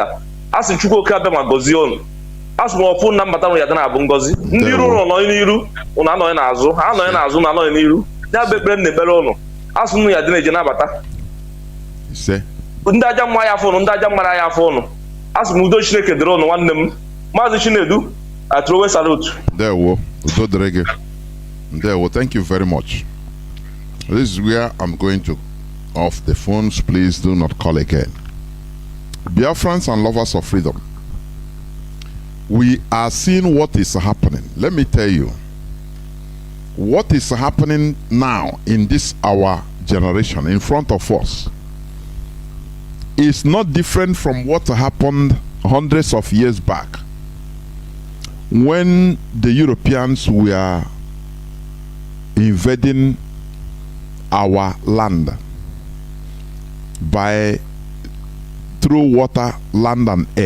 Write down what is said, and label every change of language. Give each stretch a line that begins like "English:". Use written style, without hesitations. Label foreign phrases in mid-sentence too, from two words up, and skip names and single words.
Igbo: A sị Chukwu oke abịa ma gọzie unu. A sị m ọpụ na mbata ya dị na-abụ ngọzi ndị iru ụlọ nọ n'iru ụnụ anọghị n'azụ ha anọghị n'azụ na anọghị n'iru ya bụ ekpere m na-ekpere ụnụ. A sị unu ya dị na-eje nabata ndị aja mma ya afọ ụnụ ndị aja mmara ya afọ ụnụ. A sị m udo Chineke dịrị ụnụ nwanne m Mazi Chinedu.
English: I throw a salute.
Igbo: Ndewo, udo dịrị gị. Ndewo,
English: thank you very much. This is where I'm going to off the phones. Please do not call again. Biafrans and lovers of freedom, we are seeing what is happening. Let me tell you, what is happening now in this our generation in front of us is not different from what happened hundreds of years back when the Europeans were invading our land by through water, land and air.